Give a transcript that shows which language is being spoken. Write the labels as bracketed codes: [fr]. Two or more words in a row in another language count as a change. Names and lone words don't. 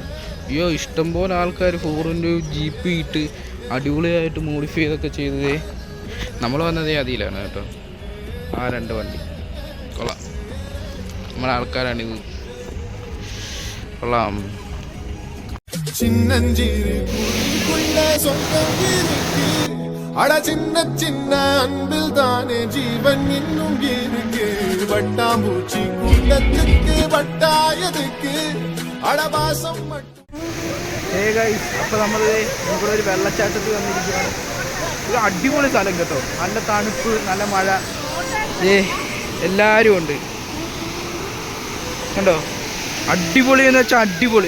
[ml] അയ്യോ, ഇഷ്ടംപോലെ ആൾക്കാർ 4x GP ഇട്ട് അടിപൊളിയായിട്ട് മോഡിഫൈ ചെയ്തൊക്കെ ചെയ്തത്. നമ്മൾ വന്നതേ അതിലാണ് കേട്ടോ. 2 വണ്ടി കൊള്ളാം. നമ്മളെ ആൾക്കാരാണിത്. കൊള്ളാം. [ta] சின்னஞ்சிருக்குள்ள சொந்தம் இருக்கு அட சின்ன சின்ன அன்பில் தானே ஜீவன் இன்னும் இருக்கு வட்டாம்பூச்சி கூட்டத்துக்கு வட்டாயதுக்கு അടവാസം [ml] അപ്പോൾ നമ്മൾ ഇവിടെ ഒരു വെള്ളച്ചാട്ടത്തിൽ വന്നിരിക്കുകയാണ്. ഒരു അടിപൊളി സ്ഥലം കേട്ടോ, നല്ല തണുപ്പ്, നല്ല മഴ, എല്ലാവരും ഉണ്ട് കണ്ടോ. അടിപൊളി എന്ന് വെച്ചാൽ അടിപൊളി.